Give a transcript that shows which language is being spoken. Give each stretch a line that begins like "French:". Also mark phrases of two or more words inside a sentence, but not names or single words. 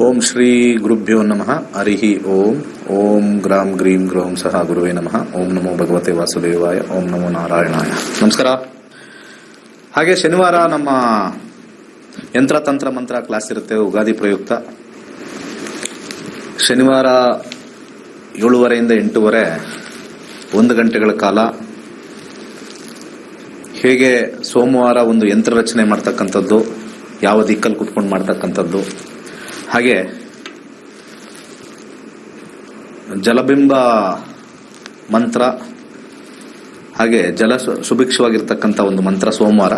Sanskrit: ಶ್ರೀ ಗುರುಭ್ಯೋ ನಮಃ. ಹರಿಹಿ ಓಂ. ಓಂ ಗ್ರಾಂ ಗ್ರೀಂ ಗ್ರೌಂ ಸಹ ಗುರುವೇ ನಮಃ. ಓಂ ನಮೋ ಭಗವತೆ ವಾಸುದೇವಾಯ. ಓಂ ನಮೋ ನಾರಾಯಣಾಯ. ನಮಸ್ಕಾರ.
Kannada: ಹಾಗೆ ಶನಿವಾರ ನಮ್ಮ ಯಂತ್ರ ತಂತ್ರ ಮಂತ್ರ ಕ್ಲಾಸ್ ಇರುತ್ತೆ, ಉಗಾದಿ ಪ್ರಯುಕ್ತ. ಶನಿವಾರ 7:30 ಇಂದ 8:30 1 ಗಂಟೆಗಳ ಕಾಲ ಹೇಗೆ ಸೋಮವಾರ ಒಂದು ಯಂತ್ರ ರಚನೆ ಮಾಡ್ತಕ್ಕಂಥದ್ದು, ಯಾವ ದಿಕ್ಕಲ್ಲಿ ಕುತ್ಕೊಂಡು ಮಾಡ್ತಕ್ಕಂಥದ್ದು, ಹಾಗೆ ಜಲಬಿಂಬ ಮಂತ್ರ, ಹಾಗೆ ಜಲ ಸುಭಿಕ್ಷವಾಗಿರ್ತಕ್ಕಂಥ ಒಂದು ಮಂತ್ರ ಸೋಮವಾರ.